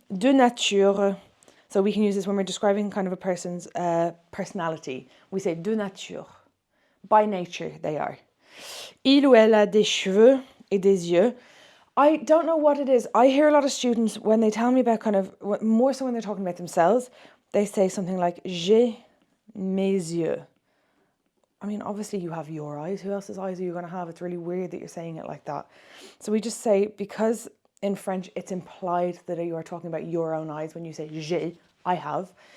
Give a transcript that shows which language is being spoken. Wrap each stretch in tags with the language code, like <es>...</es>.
<fr>De nature,</fr> <en>so we can use this when we're describing kind of a person's personality. We say</en> <fr>de nature.</fr> <en>By nature, they are.</en> <fr>Il ou elle a des cheveux et des yeux.</fr> <en>I don't know what it is. I hear a lot of students, when they tell me about kind of, more so when they're talking about themselves, they say something like,</en> <fr>j'ai mes yeux.</fr> <en>I mean, obviously you have your eyes. Who else's eyes are you going to have? It's really weird that you're saying it like that. So we just say, because in French, it's implied that you are talking about your own eyes when you say j'ai, I have.</en>